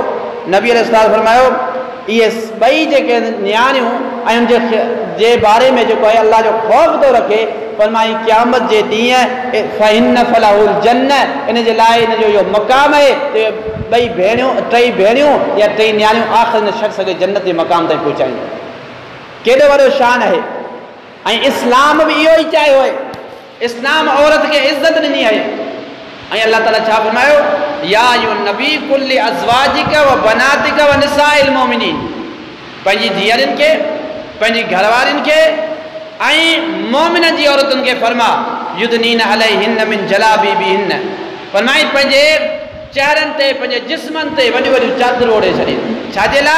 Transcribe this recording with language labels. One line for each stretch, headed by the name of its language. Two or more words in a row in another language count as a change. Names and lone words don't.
Sindhi: नबी अलैहिस्सलाम फरमायो इहे ॿई जेके नियाणियूं ऐं उनजे जे बारे में जेको आहे अलाह जो ख़ौफ़ थो रखे, फरमाई क़यामत जे ॾींहुं
Arabic: فهن فله الجنة,
Sindhi: इन जे लाइ इन जो इहो मक़ाम आहे त ॿई भेणियूं टई भेणियूं या टई नियाणियूं आख़िर हिन शख़्स खे जन्नत जे मक़ाम ताईं पहुचाईंदियूं। केॾो वॾो शान आहे। ऐं इस्लाम बि इहो ई चाहियो आहे, इस्लाम औरत खे इज़त ॾिनी आहे। ऐं अल्लाह ताला छा फरमायो,
Arabic: يا أيها النبي قل لأزواجك وبناتك ونساء المؤمنين,
Sindhi: पंहिंजी धीअरुनि खे, पंहिंजी घरवारियुनि खे ऐं मोमिननि जी औरतुनि खे फरमा
Arabic: يدنين عليهن من جلابيبهن,
Sindhi: फरमाई पंहिंजे चेहरनि ते, पंहिंजे जिस्मनि ते वॾियूं वॾियूं चादरूं ओढ़े छॾीनि। छाजे लाइ?